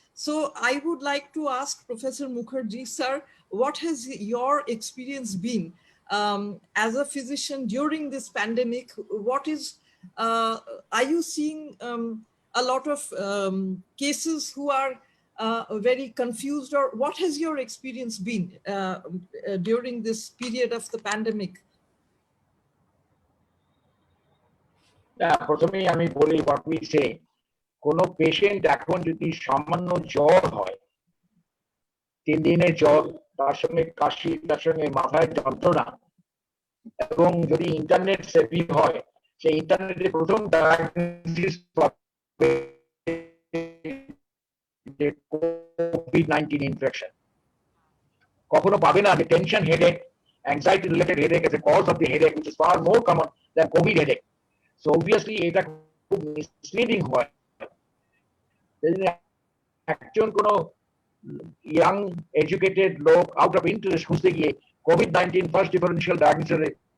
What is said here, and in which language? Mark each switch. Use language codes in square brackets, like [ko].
[en] So I would like to ask Professor Mukherjee, sir, what has your experience been as a physician during this pandemic? What is, are you seeing a lot of cases who are very confused, or what has your experience been during this period of the pandemic? [bn] প্রথমেই আমি বলি, [en] what we say, [bn] কোনো patient এখন যদি সামান্য জ্বর হয়, 3 দিনের জ্বর, তার সঙ্গে কাশি, তার সঙ্গে মাথায় যন্ত্রণা, এবং যদি ইন্টারনেট সেভি হয়, সেই ইন্টারনেটে প্রথম ডায়াগনোসিস COVID-19 ইনফেকশন। কখনো পাবে না যে [en] Tension headache, anxiety related headache is a cause of the headache, which is far more common than COVID headache. So obviously [bn] এটা খুব মিসলিডিং হয়। একজন কোনো ইয়াং এডুকেটেড লোক আউট অফ ইন্টারেস্ট খুঁজতে গিয়ে COVID-19 ফার্স্ট ডিফারেন্সিয়াল ডায়াগনোসিসে